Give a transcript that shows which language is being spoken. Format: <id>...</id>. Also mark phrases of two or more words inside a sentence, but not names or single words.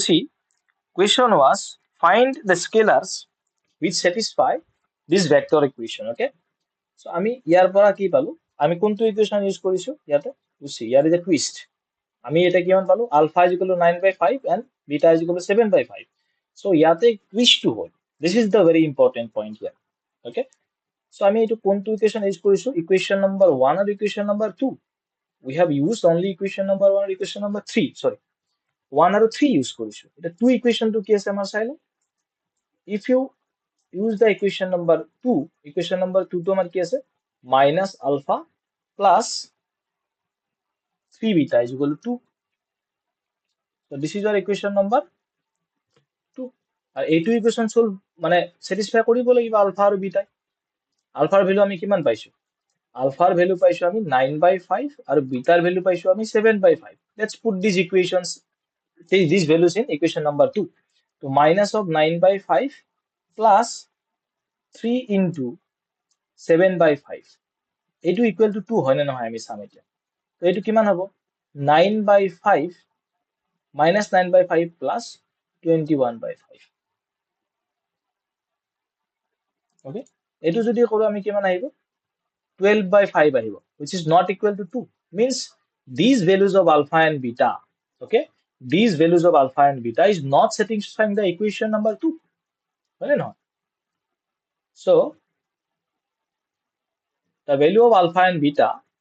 <en>see question was find the scalars which satisfy this vector equation, okay?</en> <as>So আমি ইয়াৰ পৰা কি পালো, আমি কোনটো ইকুৱেশ্যন ইউজ কৰিছো ইয়াতে, বুঝছি</as> <en>here is a twist,</en> <as>আমি এটা কিমান পালো</as> <en>alpha is equal to 9/5</en> <as>and</as> <en>beta is equal to 7/5,</en> <as>so ইয়াতে টুইষ্টটো হ'ল,</as> <en>this is the very important point here, okay?</en> <as>So আমি এইটো কোনটো ইকুৱেশ্যন ইউজ কৰিছো,</as> <en>equation number 1</en> <as>আৰু</as> <en>equation number 2, we have used only equation number 1 and equation number 3, sorry 1</en> <as>আৰু 3 use কৰিছো এটা 2 equation to কি আছে আমাৰ চাই লওঁ</as> <en>if you use the equation number 2 to</en> <as>আমাৰ কি আছে</as> <en>minus alpha plus 3 beta is equal to 2 so this is our equation number 2</en> <as>আৰু এইটো ইকুৱেচন সলভ মানে স্যাটিসফাই কৰিব লাগিব আলফা আৰু বিটা আলফাৰ ভ্যালু আমি কিমান পাইছো আলফাৰ ভ্যালু পাইছো আমি 9/5 আৰু বিটাৰ ভ্যালু পাইছো আমি 7/5</as> <en>let's put these equations take these values in equation number 2 so minus of 9/5 plus 3 into 7/5</en> <as>এইটো</as> <en>equal to 2</en> <as>হয় না নহয় আমি চাম এতিয়া তো এইটো কিমান হ'ব</as> <en>9/5 minus 9/5 plus 21/5 okay</en> <as>এইটো যদি কৰো আমি কিমান আহিব 12/5 আহিব</as> <en>which is not equal to 2 means these values of alpha and beta okay these values of alpha and beta is not satisfying the equation number 2 right or not so the value of alpha and beta</en>